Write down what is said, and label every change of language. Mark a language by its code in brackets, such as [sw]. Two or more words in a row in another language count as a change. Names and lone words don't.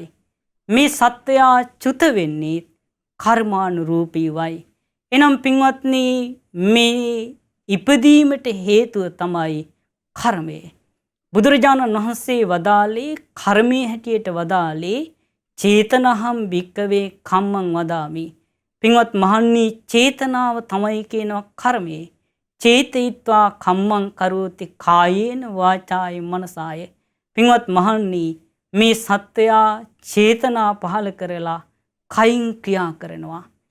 [si] මේ සත්‍යය චුත වෙන්නේ කර්මානුරූපීවයි. එනම් පින්වත්නි මේ ඉපදීමට හේතුව තමයි කර්මය. බුදුරජාණන් වහන්සේ වදාළේ කර්මයේ හැටියට වදාළේ [pi] චේතනහම් භික්කවේ කම්මං වදාමි. [si] පින්වත් මහන්නි චේතනාව තමයි කියනවා කර්මය. [pi] චේතයිත්වා කම්මං කරෝති කායේන වාචාය මනසාය. [si] පින්වත් මහන්නි මේ සත්‍යය චේතනා පහල කරලා කයින් ක්‍රියා කරනවා.